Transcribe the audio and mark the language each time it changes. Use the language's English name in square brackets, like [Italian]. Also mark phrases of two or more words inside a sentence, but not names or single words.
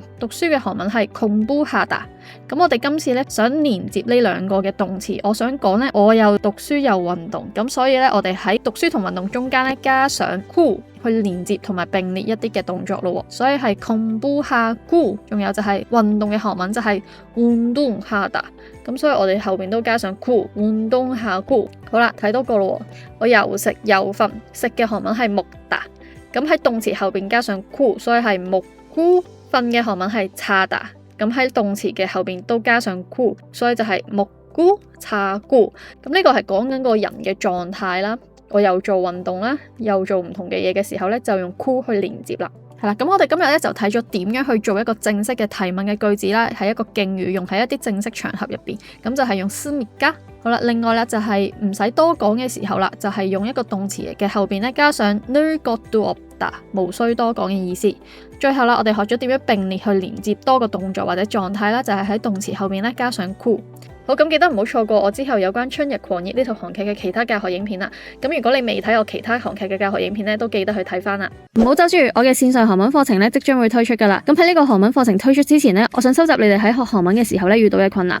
[Cantonese] 讀書嘅韓文係공부하다。咁我哋今次咧想連接呢兩個嘅動詞，我想講咧我又讀書又運動，咁所以咧我哋喺讀書同運動中間咧加上구去連接同埋並列一啲嘅動作咯，所以係공부하고，仲有就係運動嘅韓文就係운동하다。咁所以我哋後邊都加上 [Korean] 구 운동하고。 [Cantonese] 好啦，睇多個咯，我又食又瞓，食嘅韓文係먹다。咁喺動詞後邊加上구，所以係먹고。瞓嘅韓文係자다。咁喺動詞嘅後邊都加上구，所以就係 [Korean] 먹고 자고。 [Cantonese] 咁呢個係講緊個人嘅狀態啦。我又做運動啦，又做唔同嘅嘢嘅時候咧，就用구去連接啦。係啦，咁我哋今日咧就睇咗點樣去做一個正式嘅提問嘅句子啦，係一個敬語，用喺一啲正式場合入邊，咁就係用씁니까。好啦，另外咧就係唔使多講嘅時候啦，就係用一個動詞嘅後邊咧加上 [Korean] 늘 것도 없다， [Cantonese] 無需多講嘅意思。最後啦，我哋學咗點樣並列去連接多個動作或者狀態啦，就係喺動詞後邊咧加上구。好，咁記得唔好錯過我之後有關春日狂熱呢套韓劇嘅其他教學影片啦。咁如果你未睇我其他韓劇嘅教學影片咧，都記得去睇翻啦。唔好走住，我嘅線上韓文課程咧即將會推出噶啦。咁喺呢個韓文課程推出之前咧，我想收集你哋喺學韓文嘅時候咧遇到嘅困難。